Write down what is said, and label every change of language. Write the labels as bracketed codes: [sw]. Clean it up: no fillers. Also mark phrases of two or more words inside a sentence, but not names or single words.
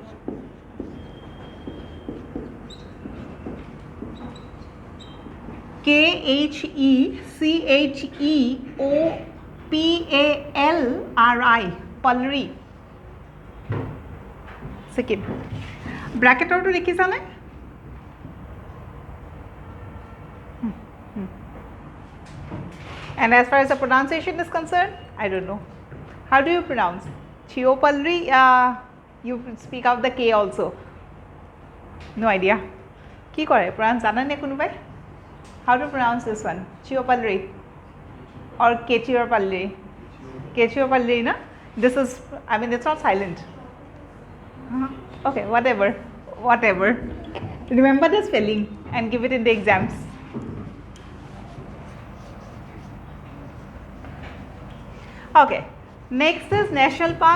[en] KHECHEOPALRI Pulri second [as] ব্ৰেকেটৰটো দেখিছানে [en] And as far as the pronunciation is concerned, I don't know. How do you pronounce? Chiopalri, you speak out the K also. No idea. [as] কি কৰে? [en] Pronounce [as] জানা নে কোনোবাই? [en] How to pronounce this one? Chiopalri or Kechiopalri? Kechiopalri, na? This is, I mean, it's not silent. Okay, whatever. Remember the spelling and give it in the exams. Okay, next is national park.